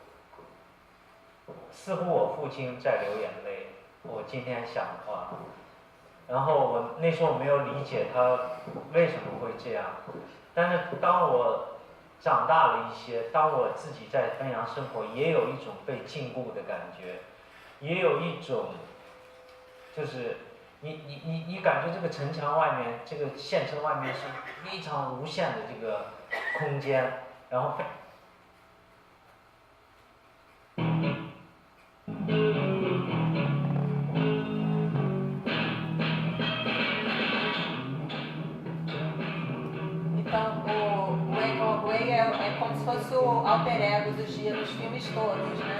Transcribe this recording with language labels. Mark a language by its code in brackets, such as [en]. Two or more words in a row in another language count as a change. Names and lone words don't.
[zh] 似乎我父亲在流眼泪，我今天想的话，然后我那时候没有理解他为什么会这样，但是当我长大了一些，当我自己在汾阳生活，也有一种被禁锢的感觉，也有一种就是你感觉这个城墙外面，这个县城外面是非常无限的这个空间，然后 [pt] Então, o Wei Kong-wei é como se fosse o alter ego do Gia nos filmes todos, né?